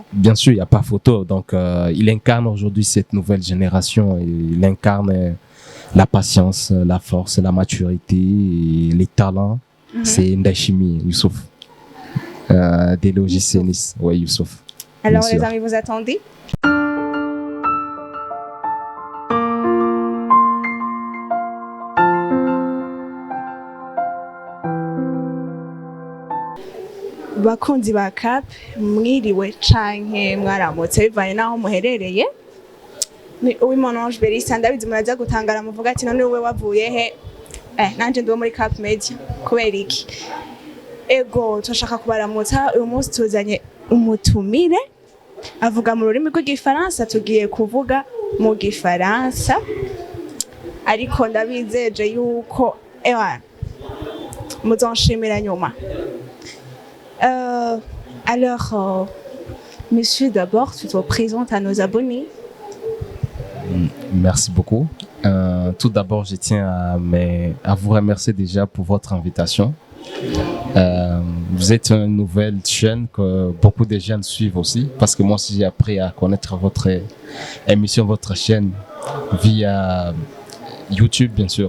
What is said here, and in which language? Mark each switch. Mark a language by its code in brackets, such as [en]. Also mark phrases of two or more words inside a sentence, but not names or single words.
[fr] bien sûr, il n'y a pas photo. Donc, il incarne aujourd'hui cette nouvelle génération. Il incarne la patience, la force, la maturité, et les talents. C'est Ndachimi, Youssouf. Des logiciels Nice. Ouais, Youssouf. Alors, Bien les sûr. amis, vous attendez? [rn] Bakunzi ba CAP mwiriwe canke mwaramutse bivanye naho muherereye. Ni Uwimana Ange Belisa, ndabizi muraza gutangara muvuga ati none wowe wavuye he? Nanje ndi wo muri CAP Media. Kubera iki? Ego turashaka kubaramutsa, uyu munsi tuzanye umutumire avuga mu rurimi rw'igifaransa, tugiye kuvuga mu gifaransa ariko ndabizeje yuko muzonshimira nyuma. [fr] Alors, monsieur, d'abord, tu te présentes à nos abonnés. Merci beaucoup. Tout d'abord, je tiens à vous remercier déjà pour votre invitation. Vous êtes une nouvelle chaîne que beaucoup de jeunes suivent aussi, parce que moi aussi j'ai appris à connaître votre émission, votre chaîne via YouTube, bien sûr.